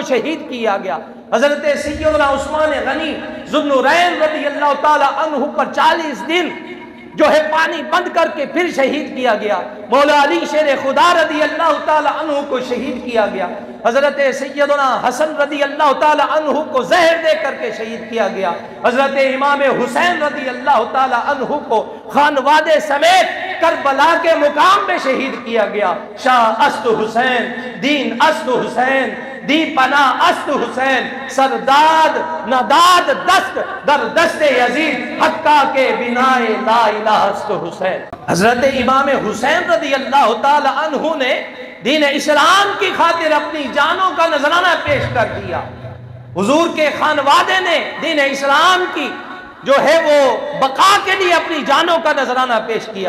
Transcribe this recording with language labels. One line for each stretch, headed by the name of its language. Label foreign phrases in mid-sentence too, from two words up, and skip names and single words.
Urdu: شہید کیا گیا، حضرت سیدنا عثمان غنی ذو النورین
Arabic: رضی اللہ تعالی عنہ
Urdu: پر 40 دن جو ہے پانی بند کر کے پھر شہید کیا گیا، مولا علی شیر خدا
Arabic: رضی اللہ تعالی عنہ
Urdu: کو شہید کیا گیا، حضرت سیدنا حسن
Arabic: رضی اللہ تعالی عنہ
Urdu: کو زہر دے کر کے شہید کیا گیا، حضرت امام حسین
Arabic: رضی اللہ تعالی عنہ
Urdu: کو خانوادے سمیت کربلا کے مقام پہ شہید کیا گیا۔
Persian: شاہ است حسین، دین است حسین، دی پناہ است حسین، سرداد نداد دست در دست یزید، حقا کے بنائے
Arabic: لا الہ
Persian: است حسین۔
Urdu: حضرت امام حسین
Arabic: رضی اللہ تعالی عنہ
Urdu: نے دین اسلام کی خاطر اپنی جانوں کا نذرانہ پیش کر دیا، حضور کے خانوادے نے دین اسلام کی جو ہے وہ بقا کے لیے اپنی جانوں کا نذرانہ پیش کیا۔